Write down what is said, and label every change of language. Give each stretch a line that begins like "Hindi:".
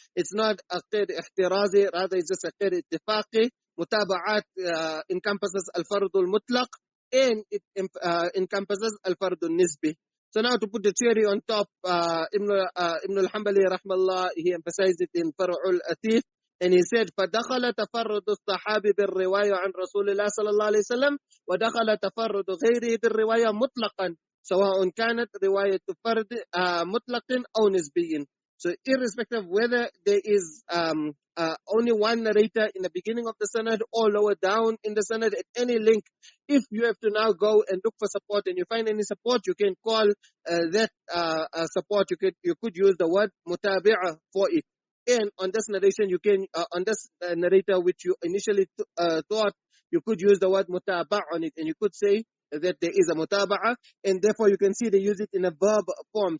English: It's not a qid ihtirazi, rather it's just a qid ittifaqi. Mutāba'āt encompasses al-fardul mutlaq, and it encompasses al-fardul nisbi. So now to put the cherry on top, Ibn al-Hanbali rahmallah, he emphasized it in Far'ul Atif.
Arabic: And he said, فَدَخَلَ تَفَرُّدُ الصَّحَابِ بِالرِّوَايَةِ عَنْ رَسُولِ اللَّهِ صَلَى اللَّهُ عَلَيْهِ وسلم ودخل تفرد غيره بالرواية مطلقا سواء كانت رواية فرد مطلق أو نسبي.
English: So irrespective of whether there is only one narrator in the beginning of the sanad or lower down in the sanad at any link, if you have to now go and look for support and you find any support, you can call that support. You could use the word mutabi'ah for it. And on this narration, you can on this narrator which you initially thought, you could use the word mutaba' on it, and you could say that there is a mutaba'ah, and therefore you can see they use it in a verb form.